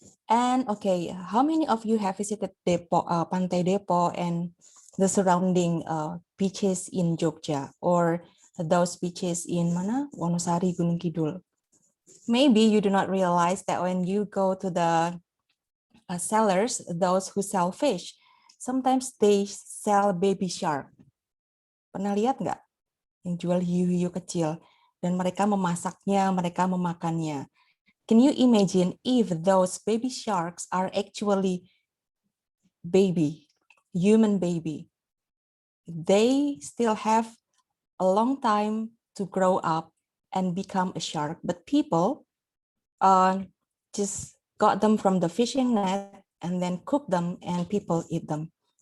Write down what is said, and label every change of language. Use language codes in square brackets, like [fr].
[en] And okay, how many of you have visited Depok, Pantai Depok and the surrounding beaches in Jogja or those beaches in mana? Wonosari, Gunung Kidul. Maybe you do not realize that when you go to the sellers, those who sell fish, sometimes they sell baby shark. [id] Pernah lihat nggak? Yang jual hiu-hiu kecil. Dan mereka memasaknya, mereka memakannya. [en] Can you imagine if those baby sharks are actually baby, human baby? They still have a long time to grow up and become a shark, but people just got them from the fishing net and then cook them and people eat them.